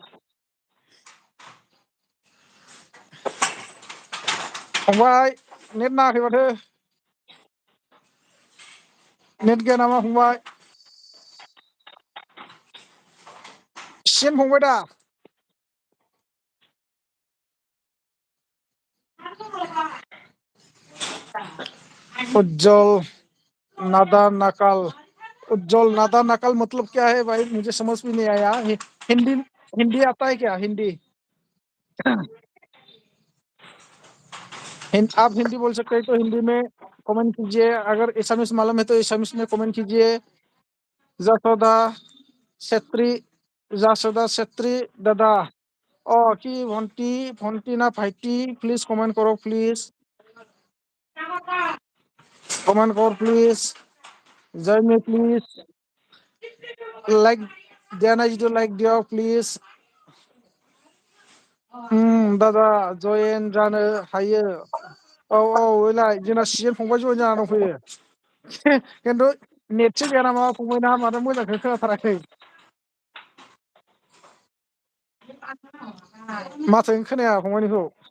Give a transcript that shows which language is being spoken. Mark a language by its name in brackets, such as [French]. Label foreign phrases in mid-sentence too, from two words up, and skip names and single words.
[Bodo] फंबाय नेट नाङाखै माथो नेट गैया नामा फंबाय सिजेन फंबाय दा उज्जवल [Hindi] नादा नकल उज्जवल नादा नकल मतलब क्या है भाई मुझे समझ में नहीं आया हिंदी हिंदी आता है क्या हिंदी आप हिंदी बोल सकते हैं तो हिंदी में कमेंट कीजिए, अगर एसामिस मालूम है तो एसामिस में कमेंट कीजिए। [Assamese] जासोदा छेत्री, जासोदा छेत्री दादा কি ভন্টি ভন্টি না ভাইটি [English] please comment [Assamese] করো প্লিজ, কমেন্ট কর প্লিজ, জয় মে প্লিজ, লাইক দিয়া নাই যদি লাইক দিও প্লিজ। [Bodo] दादा जयेन जानो हायो। औ ओइलाय जोंना सिजेन फंबाय जयेन जाना दंफैयो। खिन्थु नेटसो गैया नामा फंबायना, माथो मोजांखौनो खोनाथाराखै। माथोखौनो खोनाया फंबायनिखौ।